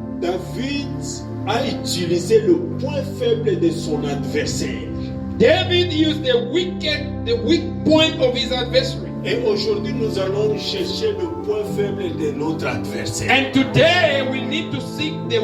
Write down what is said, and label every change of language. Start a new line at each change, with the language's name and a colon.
French: David a utilisé le point faible de son adversaire.
English: David used the weak point of his adversary.
French: Et aujourd'hui, nous allons chercher le point faible de notre adversaire.
English: And today we need to seek the